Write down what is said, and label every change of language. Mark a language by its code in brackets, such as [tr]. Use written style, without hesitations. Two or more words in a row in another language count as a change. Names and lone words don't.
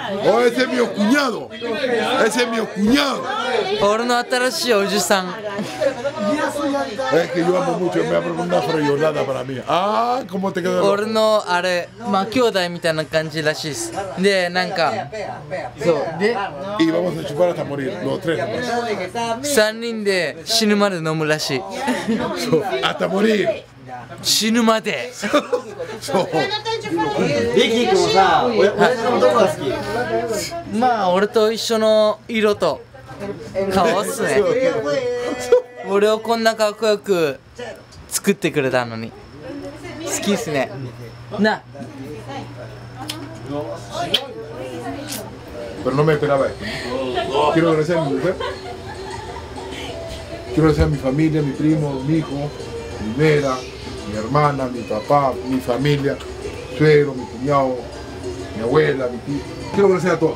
[es] Ese es mi cuñado. Ese es mi cuñado. [ja] 俺の新しいおじさん。 [es] Es que yo amo mucho, me abro una frayolada para mí. ¿Cómo te quedó? [ja] 俺のあれ、兄弟みたいな感じらしいです。で、なんか、そうで、 [es] Y vamos a chupar hasta morir, los tres nomás. [ja] 3 人で死ぬまで飲むらしい。 [es] hasta morir. [ja] 死ぬまで。そう。リッキー君もさ、親父のどこが好き？俺と一緒の色と顔っすね。俺をこんなかっこよく作ってくれたのに好きっすね。な。 [es] Pero no me esperaba esto. Quiero agradecer a mi mujer. Quiero agradecer a mi familia, mi primo, mi hijo, mi nuera, mi hermana, mi papá, mi familia, mi suegro, mi cuñado, mi abuela, mi tío. Quiero agradecer a todos.